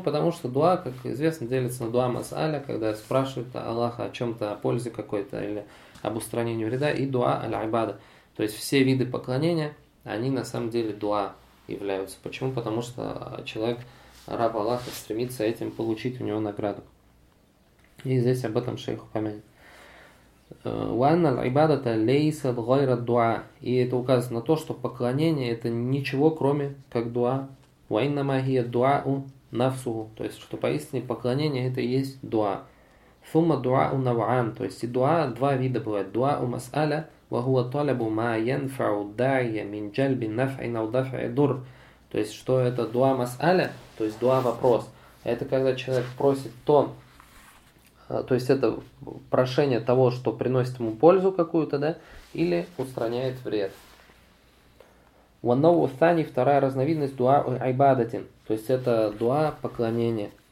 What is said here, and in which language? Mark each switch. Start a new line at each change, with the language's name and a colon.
Russian: Потому что дуа, как известно, делится на дуа мас'аля, когда спрашивают Аллаха о чем-то, о пользе какой-то или об устранении вреда, и дуа аль-айбада. То есть все виды поклонения, они на самом деле дуа являются. Почему? Потому что человек, раб Аллаха, стремится этим получить у него награду. И здесь об этом шейх упомянет.
Arabic: وأن العبادة ليست غير الدعاء.
Russian: И это указывает на то, что поклонение это ничего кроме как дуа.
Arabic: وإنما هي الدعاء نفسه.
Russian: То есть что поистине поклонение это и есть дуа.
Arabic: ثم الدعاء نوعان.
Russian: То есть и дуа два вида бывает.
Arabic: دعاء مسألة وهو طلب ما ينفع الداعي من جلب النفع أو دفع الضر.
Russian: То есть что это дуа
Arabic: مسألة.
Russian: То есть дуа вопрос. Это когда человек просит тон. То есть это прошение того, что приносит ему пользу какую-то, да, или устраняет вред.
Arabic: وَنَّوُ ثَانِي
Russian: вторая разновидность дуа айбадатин. То есть это дуа поклонения.